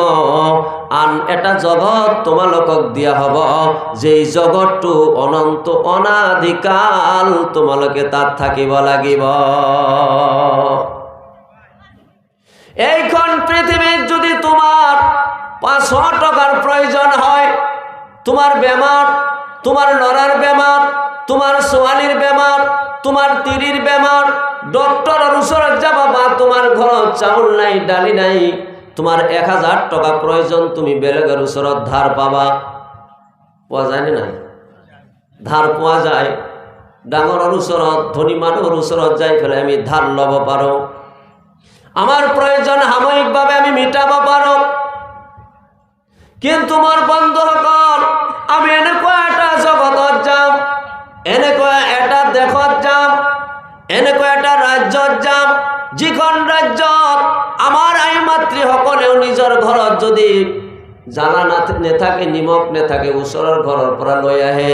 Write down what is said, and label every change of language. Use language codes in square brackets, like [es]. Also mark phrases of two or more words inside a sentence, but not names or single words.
[as] আন এটা জগত তোমালোকক দিয়া হ'ব, যেই জগতটো অনন্ত অনাদিকাল তোমালোকে তাত থাকিব লাগিব। এইখন পৃথিৱীত যদি তোমাৰ 500 টকাৰ প্ৰয়োজন হয়, তোমাৰ বেমাৰ, তোমার লড়ার বেমার, তোমার ছোৱালীর বেমার, তোমার তিরির বেমার, ডক্টরের ওচৰত যাবা, বা তোমার ঘৰত চাউল নাই, ডালি নাই, তোমার 1000 টাকা প্রয়োজন, তুমি বেলেগের ওচৰত ধার পাবা। পোৱা যায় নে নাই? ধার পোৱা যায়। ডাঙৰৰ ওচৰত, ধনী মানুহৰ ওচৰত যাই পেলাই আমি ধার লব পাৰো। আমার প্রয়োজন সাময়িকভাৱে আমি মিটাব পাৰো। কিন্তু মোৰ বন্ধুসকল, আমি এনেকুৱা এটা জগতত যাম, এনেকুৱা এটা দেশত যাম, এনেকুৱা এটা ৰাজ্যত যাম, যিখন ৰাজ্যত আমাৰ আই মাতৃসকলেও নিজৰ ঘৰত যদি জ্বালা নেথাকে, নিমখ নেথাকে, ওচৰৰ ঘৰৰ পৰা লৈ আহে।